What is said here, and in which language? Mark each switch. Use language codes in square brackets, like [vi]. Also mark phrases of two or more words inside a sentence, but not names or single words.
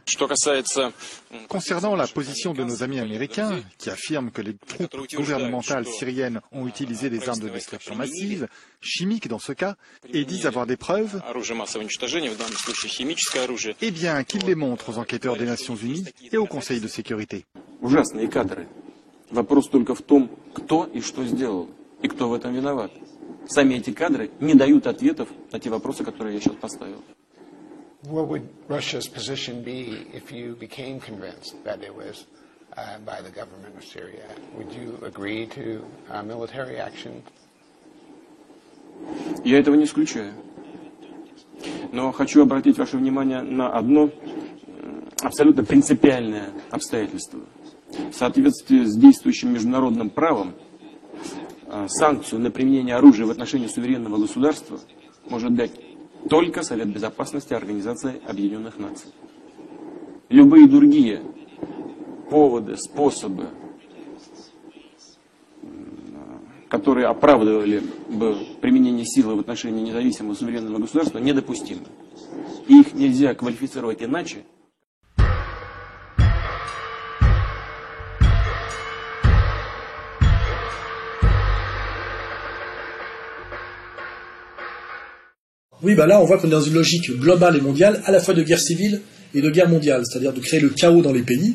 [fr] Concernant la position de nos amis américains, qui affirment que les troupes gouvernementales syriennes ont utilisé des armes de destruction massive, chimiques dans ce cas, et disent avoir des preuves, eh bien qu'ils les montrent aux enquêteurs des Nations Unies et au Conseil de sécurité. [ru] Сами эти кадры не дают ответов на те вопросы, которые я сейчас поставил. [en] What would Russia's position be if you became convinced that it was by the government of Syria? Would you agree to military action? [ru] Я этого не исключаю. Но хочу обратить ваше внимание на одно абсолютно принципиальное обстоятельство. В соответствии с действующим международным правом, санкцию на применение оружия в отношении суверенного государства может дать только Совет Безопасности Организации Объединенных Наций. Любые другие поводы, способы, которые оправдывали бы применение силы в отношении независимого суверенного государства, недопустимы. Их нельзя квалифицировать иначе. [fr] Oui, bah là, on voit qu'on est dans une logique globale et mondiale, à la fois de guerre civile et de guerre mondiale, c'est-à-dire de créer le chaos dans les pays.